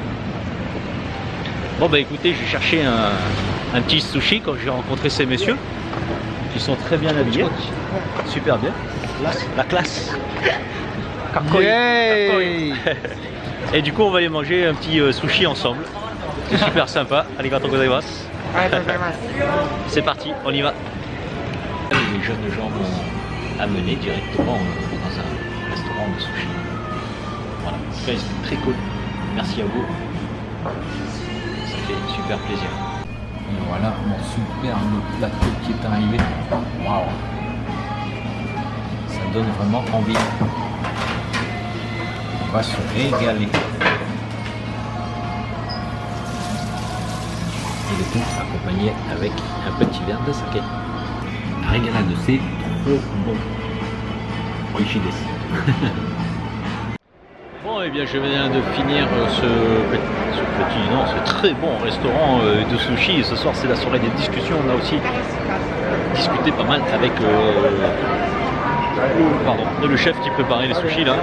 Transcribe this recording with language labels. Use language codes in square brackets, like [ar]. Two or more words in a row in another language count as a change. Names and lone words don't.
[fr] Bon bah écoutez, je vais chercher un petit sushi quand j'ai rencontré ces messieurs. Qui sont très bien habillés. Super bien. La classe. Yay. Et du coup on va aller manger un petit sushi ensemble. C'est super sympa. [ja] ありがとうございます. [fr] C'est parti, on y va. Les jeunes gens m'ont amené directement dans un restaurant de sushi. Voilà, c'était très cool. Merci à vous. Ça fait super plaisir. Et voilà mon superbe plateau qui est arrivé. Waouh! Ça donne vraiment envie. On va se régaler. Et le tout accompagné avec un petit verre de saké. Régalade, c'est trop bon. [ja] おいしいです. [fr] Bon, et bien je viens de finir ce très bon restaurant de sushi. Et ce soir c'est la soirée des discussions. On a aussi discuté pas mal avec le chef qui préparait les sushis là.